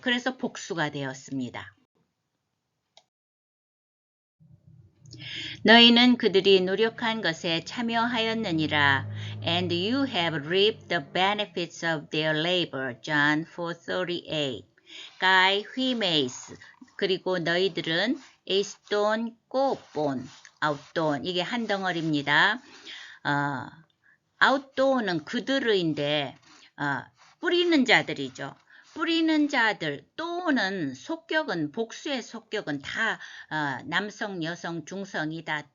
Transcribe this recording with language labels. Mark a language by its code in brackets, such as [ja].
[ko] 그래서 복수가 되었습니다. 너희는 그들이 노력한 것에 참여하였느니라. [en] And you have reaped the benefits of their labor. John 4:38. Guy Huimes. [ko] 그리고 너희들은 에스톤 꼬본 아웃돈 이게 한 덩어리입니다. 아웃돈은 그들의인데 뿌리는 자들이죠. 뿌리는 자들 또는 속격은 복수의 속격은 다 남성, 여성, 중성이다.